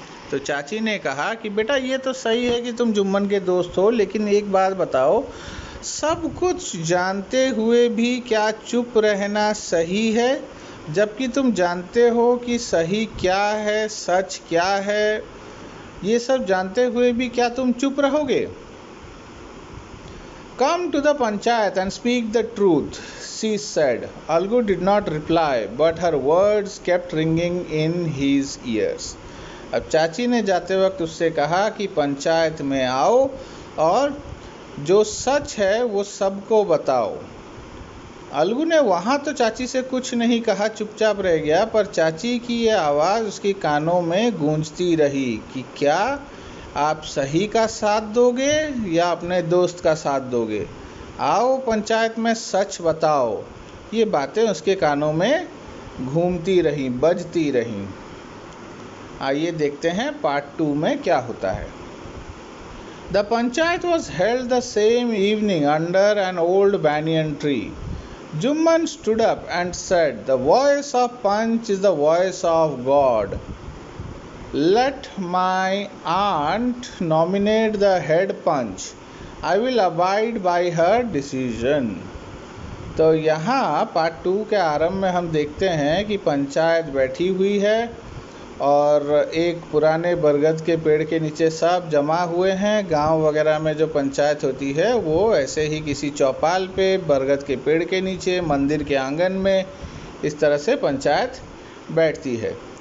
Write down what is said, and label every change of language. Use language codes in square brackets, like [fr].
[hi] तो चाची ने कहा कि बेटा ये तो सही है कि तुम जुम्मन के दोस्त हो, लेकिन एक बात बताओ, सब कुछ जानते हुए भी क्या चुप रहना सही है? जबकि तुम जानते हो कि सही क्या है, सच क्या है, ये सब जानते हुए भी क्या तुम चुप रहोगे? [en] Come to the panchayat and speak the truth, she said. Algu did not reply, but her words kept ringing in his ears. [hi] अब चाची ने जाते वक्त उससे कहा कि पंचायत में आओ और जो सच है वो सबको बताओ। अलगू ने वहाँ तो चाची से कुछ नहीं कहा, चुपचाप रह गया, पर चाची की ये आवाज़ उसके कानों में गूंजती रही कि क्या आप सही का साथ दोगे या अपने दोस्त का साथ दोगे? आओ पंचायत में सच बताओ। ये बातें उसके कानों में घूमती रहीं, बजती रहीं। आइए देखते हैं पार्ट 2 में क्या होता है। [en] The panchayat was held the same evening under an old banyan tree. Jumman stood up and said, "The voice of Panch is the voice of God. Let my aunt nominate the head Panch. I will abide by her decision." [hi] तो यहाँ part 2 के आरंभ में हम देखते हैं कि पंचायत बैठी हुई है और एक पुराने बरगद के पेड़ के नीचे सब जमा हुए हैं। गांव वगैरह में जो पंचायत होती है वो ऐसे ही किसी चौपाल पे, बरगद के पेड़ के नीचे, मंदिर के आंगन में, इस तरह से पंचायत बैठती है।